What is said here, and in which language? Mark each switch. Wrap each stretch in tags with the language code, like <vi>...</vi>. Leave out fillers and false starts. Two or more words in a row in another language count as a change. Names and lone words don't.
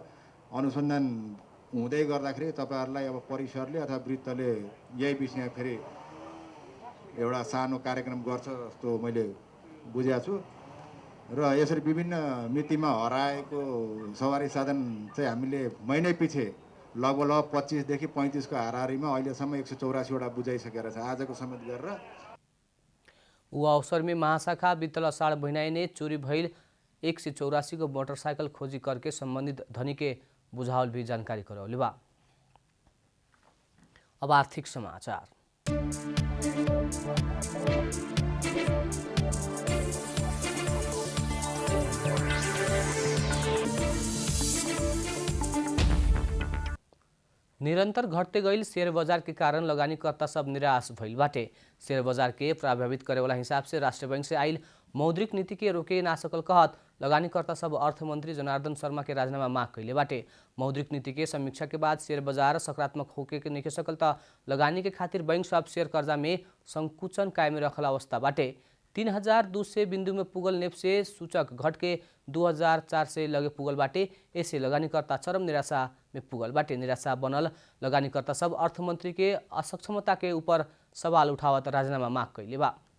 <ne>अनुसन्धान हुँदै गर्दाखेरि तपाईँहरूलाई अब परिसरले अथवा वृत्तले यही विषयमा फेरि एउटा सानो कार्यक्रम गर्छ जस्तो मैले बुझेको छु। र यसरी विभिन्न मितिमा हराएको सवारी साधन चाहिँ हामीले महिनै पछि लगभग 25 देखि 35 को हाराहारीमा अहिलेसम्म 184 वटा बुझाइसकेर छ आजको समेत गरेर।</ne> <bho>ऊ अवसर में महाशाखा बीतल अषाढ़ महीना ने चोरी भइल 184 को मोटरसाइकिल खोजी करके संबंधित धनी के बुझावल भी जानकारी करौले बा। अब आर्थिक समाचार। निरंतर घटते गईल शेयर बाजार के कारण लगानीकर्ता सब निराश भइल बाटे। शेयर बाजार के प्रभावित करे वाला हिसाब से राष्ट्रीय बैंक से आइल मौद्रिक नीति के रोके ना सकल कहत लगानीकर्ता सब अर्थमंत्री जनार्दन शर्मा के राजीनामा माग कैले बाटे। मौद्रिक नीति के समीक्षा के बाद शेयर बाजार सकारात्मक होके के नहीं सकल त लगानी के खातिर बैंक सब शेयर कर्जा में संकुचन कायम रखल अवस्था बाटे। 3200 बिंदु में पुगल नेप्से सूचक घट के 2400 लगे पुगल बाटे। ऐसे लगानीकर्ता चरम निराशा में पुगल बाटे। निराशा बनल लगानीकर्ता सब अर्थमंत्री के असक्षमता के ऊपर सवाल उठावत राजीनामा माग कैले बा।</bho>